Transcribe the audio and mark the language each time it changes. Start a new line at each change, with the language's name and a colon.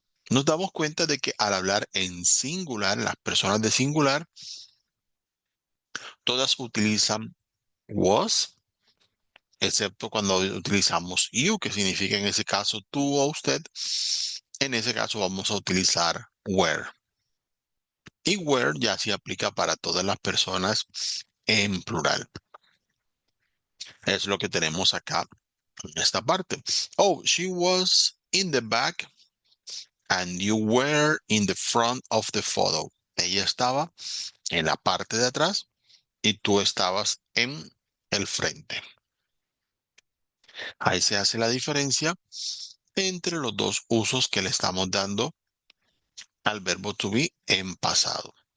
Spanish: Nos damos cuenta de que al hablar en singular, las personas de singular, todas utilizan was, excepto cuando utilizamos you, que significa en ese caso tú o usted. En ese caso vamos a utilizar were. Y were ya se aplica para todas las personas en plural. Es lo que tenemos acá en esta parte.
English: Oh, she was in the back and you were in the front of the photo.
Spanish: Ella estaba en la parte de atrás y tú estabas en el frente. Ahí se hace la diferencia entre los dos usos que le estamos dando al verbo to be en pasado.